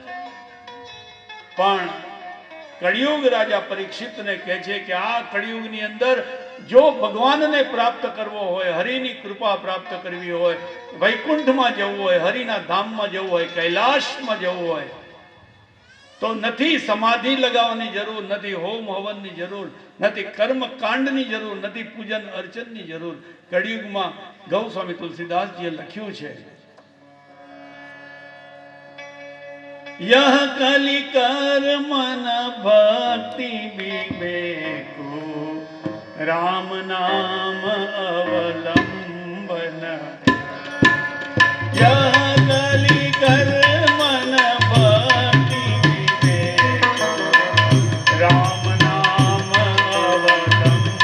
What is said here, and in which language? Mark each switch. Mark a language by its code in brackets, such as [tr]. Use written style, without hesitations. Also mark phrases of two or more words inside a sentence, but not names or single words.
[gu] પણ કળિયુગ રાજા પરીક્ષિતને કહે છે કે આ કળિયુગની અંદર જો ભગવાનને પ્રાપ્ત કરવો હોય, હરિની કૃપા પ્રાપ્ત કરવી હોય, વૈકુંઠમાં જવું હોય, હરિના ધામમાં જવું હોય, કૈલાશમાં જવું હોય, તો નથી સમાધિ લગાવવાની જરૂર, નથી હોમ હવનની જરૂર, નથી કર્મકાંડની જરૂર, નથી પૂજન અર્ચનની જરૂર. કળિયુગમાં ગૌસ્વામી તુલસીદાસજીએ લખ્યું છે, [awa] यह कलि कर्म न भक्ति विवेको राम नाम अवलंबन. यह कलि कर्म न भक्ति विवेको राम नाम अवलंबन.